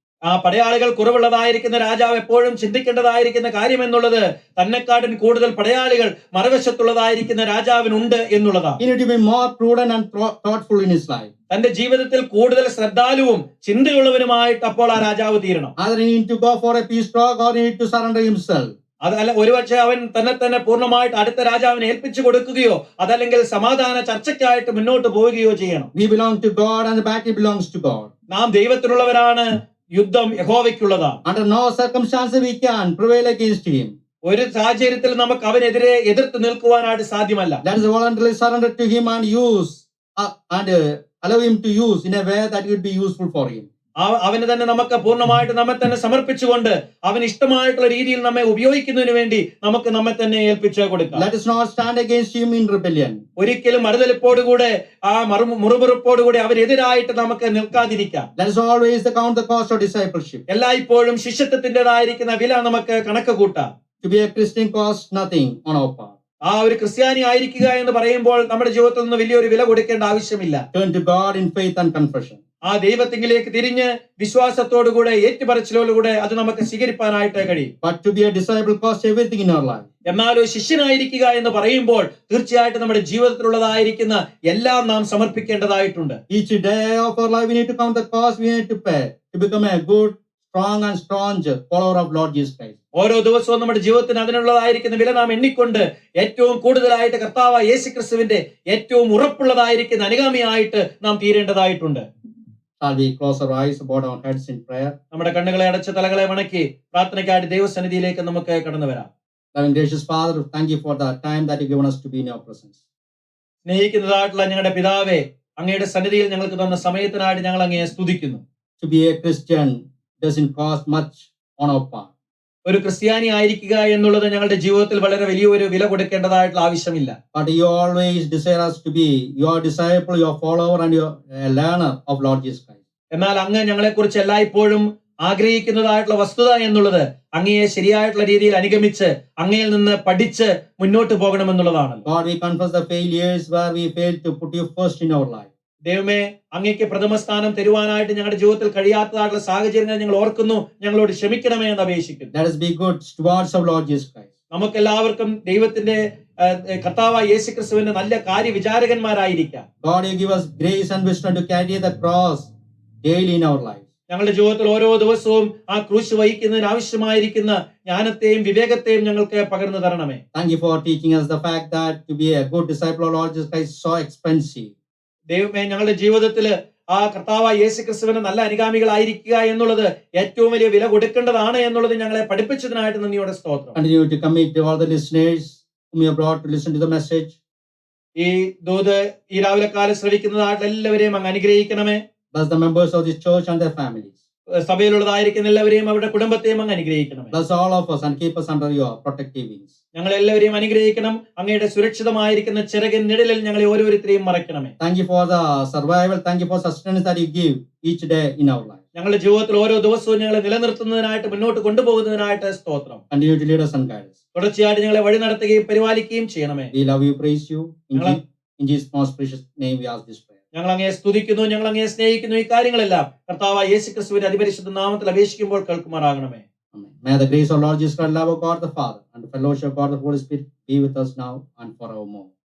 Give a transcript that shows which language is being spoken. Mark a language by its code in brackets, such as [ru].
[ml] ആ പടയാളികൾ കുറവുള്ളതായിരിക്കുന്ന രാജാവ് എപ്പോഴും ചിന്തിക്കേണ്ടതായിരിക്കുന്ന കാര്യം എന്നുള്ളത് തന്നെക്കാട്ടിൻ കൂടുതൽ പടയാളികൾ മറുവശത്തുള്ളതായിരിക്കുന്ന രാജാവിനുണ്ട് എന്നുള്ളതാണ്. [en] He need to be more prudent and thoughtful in his life. [ml] തന്റെ ജീവിതത്തിൽ കൂടുതൽ ശ്രദ്ധാലുവും ചിന്തയുള്ളവനുമായിട്ട് അപ്പോൾ ആ രാജാവ് തീരണം. [en] Either he need to go for a peace talk or he need to surrender himself. [ml] അതല്ല ഒരുപക്ഷെ അവൻ തന്നെ പൂർണ്ണമായിട്ട് അടുത്ത രാജാവിനെ ഏൽപ്പിച്ചു കൊടുക്കുകയോ അതല്ലെങ്കിൽ സമാധാന ചർച്ചയ്ക്കായിട്ട് മുന്നോട്ട് പോവുകയോ ചെയ്യണം. [en] We belong to God and the battle belongs to God. [ml] നാം ദൈവത്തിനുള്ളവരാണ്, യുദ്ധം യഹോവയ്ക്കുള്ളതാണ്. [en] Under no circumstances we can prevail against him. [ml] ഒരു സാഹചര്യത്തിൽ നമുക്ക് അവനെതിരെ എതിർത്ത് നിൽക്കുവാനായിട്ട് സാധ്യമല്ല. [en] That is voluntarily surrender to him and use and allow him to use in a way that would be useful for him. [ml] അവന് തന്നെ നമുക്ക് പൂർണ്ണമായിട്ട് നമ്മെ തന്നെ സമർപ്പിച്ചുകൊണ്ട് അവന് ഇഷ്ടമായിട്ടുള്ള രീതിയിൽ നമ്മെ ഉപയോഗിക്കുന്നതിന് വേണ്ടി നമുക്ക് നമ്മെ തന്നെ ഏൽപ്പിച്ചു കൊടുക്കാം. [en] Let us not stand against him in rebellion. [ml] ഒരിക്കലും മറുതലിപ്പോടുകൂടെ ആ മുറുമുറുപ്പോടുകൂടി അവനെതിരായിട്ട് നമുക്ക് നിൽക്കാതിരിക്കാം. [en] Let us always count the cost of discipleship. [ml] എല്ലായ്പ്പോഴും ശിഷ്യത്വത്തിൻ്റെതായിരിക്കുന്ന വില നമുക്ക് കണക്ക് കൂട്ടാം. [en] To be a Christian costs nothing on our part. [ml] ആ ഒരു ക്രിസ്ത്യാനി ആയിരിക്കുക എന്ന് പറയുമ്പോൾ നമ്മുടെ ജീവിതത്തിൽ നിന്ന് വലിയൊരു വില കൊടുക്കേണ്ട ആവശ്യമില്ല. [en] Turn to God in faith and confession. [ml] ആ ദൈവത്തിങ്കിലേക്ക് തിരിഞ്ഞ് വിശ്വാസത്തോടുകൂടെ ഏറ്റുപറച്ചിലോടുകൂടെ അത് നമുക്ക് സ്വീകരിക്കാനായിട്ട് കഴിയും. [en] But to be a disciple costs everything in our life. [ml] എന്നാൽ ഒരു ശിഷ്യനായിരിക്കുക എന്ന് പറയുമ്പോൾ തീർച്ചയായിട്ടും നമ്മുടെ ജീവിതത്തിലുള്ളതായിരിക്കുന്ന എല്ലാം നാം സമർപ്പിക്കേണ്ടതായിട്ടുണ്ട്. [en] Each day of our life we need to count the cost we need to pay to become a good strong and staunch follower of Lord Jesus Christ. [ml] ഓരോ ദിവസവും നമ്മുടെ ജീവിതത്തിന് അതിനുള്ളതായിരിക്കുന്ന വില നാം എണ്ണിക്കൊണ്ട് ഏറ്റവും കൂടുതലായിട്ട് കർത്താവായ യേശുക്രിസ്തുവിന്റെ ഏറ്റവും ഉറപ്പുള്ളതായിരിക്കുന്ന അനുഗാമിയായിട്ട് നാം തീരേണ്ടതായിട്ടുണ്ട്. [en] Shall we close our eyes, bow our heads in prayer? [ml] നമ്മുടെ കണ്ണുകളെ അടച്ച് തലകളെ വണക്കി പ്രാർത്ഥനയ്ക്കായിട്ട് ദൈവസന്നിധിയിലേക്ക് നമുക്ക് കടന്നു വരാം. [en] Loving gracious Father, thank you for the time that you given us to be in your presence. [ml] സ്നേഹിക്കുന്നതായിട്ടുള്ള ഞങ്ങളുടെ പിതാവേ, അങ്ങയുടെ സന്നിധിയിൽ ഞങ്ങൾക്ക് തന്ന സമയത്തിനായിട്ട് ഞങ്ങൾ അങ്ങയെ സ്തുതിക്കുന്നു. [en] To be a Christian doesn't cost much on our part. [ml] ഒരു ക്രിസ്ത്യാനി ആയിരിക്കുക എന്നുള്ളത് ഞങ്ങളുടെ ജീവിതത്തിൽ വളരെ വലിയൊരു വില കൊടുക്കേണ്ടതായിട്ടുള്ള ആവശ്യമില്ല. [en] But you always desire us to be your disciple, your follower, and your learner of Lord Jesus Christ. [ml] എന്നാൽ അങ്ങ് ഞങ്ങളെക്കുറിച്ച് എല്ലായ്പ്പോഴും ആഗ്രഹിക്കുന്നതായിട്ടുള്ള വസ്തുത എന്നുള്ളത് അങ്ങയെ ശരിയായിട്ടുള്ള രീതിയിൽ അനുഗമിച്ച് അങ്ങയിൽ നിന്ന് പഠിച്ച് മുന്നോട്ട് പോകണമെന്നുള്ളതാണ്. [en] God, we confess the failures where we failed to put you first in our life. [ml] ദൈവമേ, അങ്ങയ്ക്ക് പ്രഥമ സ്ഥാനം തരുവാനായിട്ട് ഞങ്ങളുടെ ജീവിതത്തിൽ കഴിയാത്തതായിട്ടുള്ള സാഹചര്യങ്ങൾ ഞങ്ങൾ ഓർക്കുന്നു. ഞങ്ങളോട് ക്ഷമിക്കണമേ എന്ന് അപേക്ഷിക്കുന്നു. [en] Let us be good stewards of Lord Jesus Christ. [ml] നമുക്കെല്ലാവർക്കും ദൈവത്തിന്റെ കർത്താവായ യേശുക്രിസ്തുവിന്റെ നല്ല കാര്യവിചാരകന്മാരായിരിക്കാം. [en] God, you give us grace and wisdom to carry the cross daily in our lives. [ml] ഞങ്ങളുടെ ജീവിതത്തിൽ ഓരോ ദിവസവും ആ ക്രൂശ് വഹിക്കുന്നതിന് ആവശ്യമായിരിക്കുന്ന ജ്ഞാനത്തെയും വിവേകത്തെയും ഞങ്ങൾക്ക് പകർന്നു തരണമേ. [en] Thank you for teaching us the fact that to be a good disciple of Lord Jesus Christ is so expensive. [ml] ദൈവമേ, ഞങ്ങളുടെ ജീവിതത്തിൽ ആ കർത്താവായ യേശുക്രിസ്തുവിന്റെ നല്ല അനുഗാമികളായിരിക്കുക എന്നുള്ളത് ഏറ്റവും വലിയ വില കൊടുക്കേണ്ടതാണ് എന്നുള്ളത് ഞങ്ങളെ പഠിപ്പിച്ചതിനായിട്ട് നന്ദിയോടെ സ്തോത്രം. [en] Continue to commit all the listeners whom you have brought to listen to the message. [ml] ഈ ദൂത് ഈ രാവിലെ കാലം ശ്രവിക്കുന്നതായിട്ട് എല്ലാവരെയും അങ്ങ് അനുഗ്രഹിക്കണമേ. [en] Bless the members of this church and their families. [ml] സഭയിലുള്ളതായിരിക്കുന്ന എല്ലാവരെയും അവരുടെ കുടുംബത്തെയും അങ്ങ് അനുഗ്രഹിക്കണമേ. [en] Bless all of us and keep us under your protective wings. [ml] ഞങ്ങൾ എല്ലാവരെയും അനുഗ്രഹിക്കണം. അങ്ങയുടെ സുരക്ഷിതമായിരിക്കുന്ന ചിറകിൻ നിഴലിൽ ഞങ്ങളെ ഓരോരുത്തരെയും മറയ്ക്കണമേ. [en] Thank you for the survival. Thank you for sustenance that you give each day in our life. [ml] ഞങ്ങളുടെ ജീവിതത്തിൽ ഓരോ ദിവസവും ഞങ്ങളെ നിലനിർത്തുന്നതിനായിട്ട് മുന്നോട്ട് കൊണ്ടുപോകുന്നതിനായിട്ട് സ്തോത്രം. [en] Continue to lead us and guide us. [ml] തുടർച്ചയായിട്ട് ഞങ്ങളെ വഴി നടത്തുകയും പരിപാലിക്കുകയും ചെയ്യണമേ. [en] We love you, praise you. In Jesus' most precious name we ask this prayer. [ml] ഞങ്ങൾ അങ്ങയെ സ്തുതിക്കുന്നു, ഞങ്ങൾ അങ്ങയെ സ്നേഹിക്കുന്നു. ഈ കാര്യങ്ങളെല്ലാം കർത്താവായ യേശുക്രിസ്തുവിന്റെ അതിപരിശുദ്ധ നാമത്തിൽ അപേക്ഷിക്കുമ്പോൾ കേൾക്കുമാറാകണമേ. [en] Amen. May the grace of Lord Jesus Christ, love of God the Father, and the fellowship of God the Holy Spirit be with us now and forevermore.